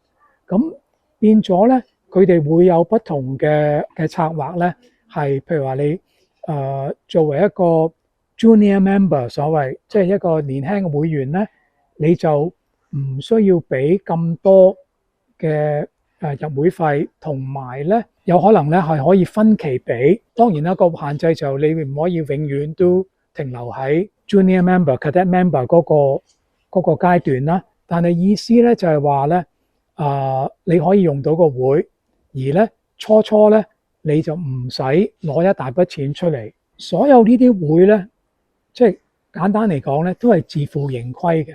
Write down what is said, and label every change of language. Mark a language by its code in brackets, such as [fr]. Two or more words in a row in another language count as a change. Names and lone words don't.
[yue] 咁變咗咧，佢哋會有不同嘅策劃咧，係譬如話你作為一個 [en] junior member， [yue] 所謂即係一個年輕嘅會員咧，你就唔需要俾咁多嘅入會費，同埋咧有可能咧係可以分期俾。當然啦，個限制就你唔可以永遠都停留喺 [en] junior member、cadet member [yue] 嗰個階段啦。但係意思咧就係話咧，你可以用到個會，而咧初咧你就唔使攞一大筆錢出嚟。所有呢啲會咧，即係簡單嚟講咧，都係自負盈虧嘅。